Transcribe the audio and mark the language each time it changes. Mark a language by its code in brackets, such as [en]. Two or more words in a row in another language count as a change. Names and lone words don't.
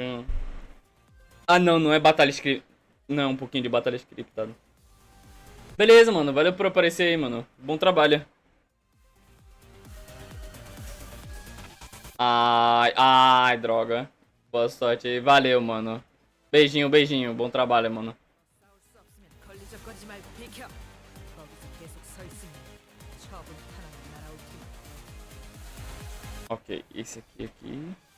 [pt] Ah, não, não é batalha script. Não, é um pouquinho de batalha scriptada. Beleza, mano. Valeu por aparecer aí, mano. Bom trabalho. Ai, droga. Boa sorte aí. Valeu, mano. Beijinho, beijinho. Bom trabalho, mano. [ko] 싸울 수 없으면 걸리적거리지 말고 비켜. 거기서 계속 서 있으면 처분 하나는 날아올 테니. [pt] Ok, esse aqui.